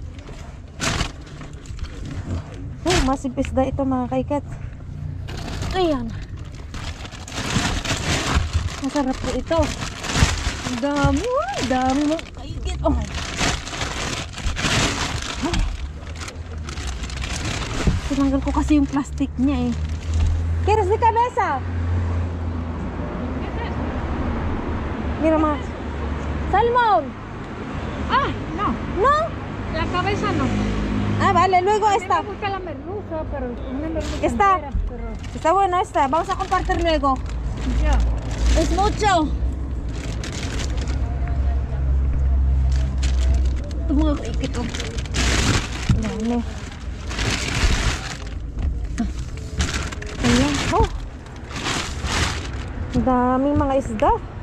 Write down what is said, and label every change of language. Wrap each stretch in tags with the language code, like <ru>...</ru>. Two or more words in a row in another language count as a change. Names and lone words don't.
<tl>Oh, masipis da ito mga kaikit. Ayan. Masarap po ito. Ang dami, ang dami mga kaigit. Oh. Ay. Tinanggal ko kasi yung plastic niya eh.</tl> <es>¿Quieres de cabeza? Mira más. Salmón. Ah, no. ¿No? La cabeza no. Ah, vale, luego A mí esta. me gusta la merluza, pero una merluza Esta. entera, pero Está bueno esta. Vamos a compartir luego. ya. Es mucho.</es> <tl>Ito mga kaikit oh. Dami. Ayan. Oh. Ang daming mga isda.</tl>